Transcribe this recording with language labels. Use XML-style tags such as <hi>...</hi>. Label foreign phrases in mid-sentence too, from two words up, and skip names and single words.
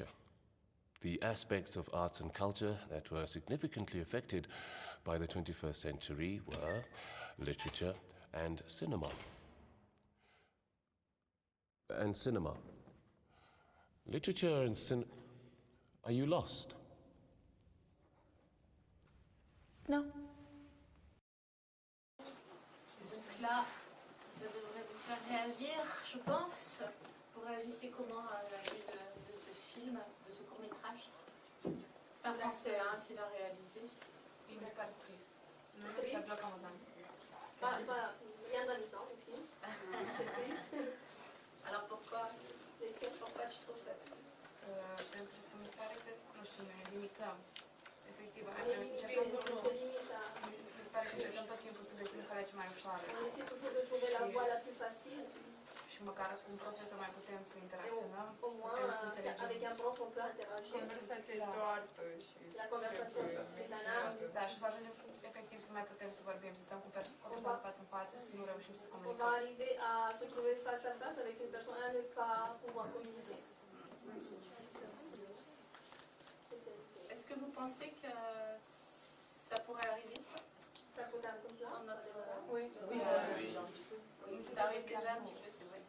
<en>The aspects of arts and culture that were significantly affected by the 21st century were literature and cinema. Literature and cinema. Are you lost?</en> <fr>Non. Donc là, ça devrait vous faire réagir, je pense. Vous réagissez comment à la vue de ce film, de ce court-métrage? C'est un Français qui l'a réalisé. Oui, mais c'est pas triste. Non, c'est pas bloquant aux âmes. Rien d'amusant ici. C'est triste. Alors pourquoi tu trouves ça triste?</fr> <ro>Pentru că mi se pare că, nu știu, ne limităm. Efectiv, mi se pare că încercăm tot timpul să găsim calea cea mai ușoară.</ro> <fr>On essaie toujours de trouver la voie la plus facile.</fr> <ro>Și măcar cu un profesor mai putem să interacționăm.</ro> <fr>Au moins, avec un prof, on peut interagir.</fr> <ro>Conversația este o artă și...</ro> <fr>La conversation, c'est un art.</fr> <ro>Da, și o să ajungem efectiv să mai putem să vorbim, să stăm cu persoane față în față și să nu reușim să</ro> <fr>On va</fr> <ro>comunicăm.</ro> <fr>arriver à se trouver face à face avec une personne et ne pas pouvoir communiquer. Est-ce que vous pensez que ça pourrait arriver, ça? Ça peut être comme ça? Oui, Ça arrive déjà un petit peu, c'est vrai.</fr>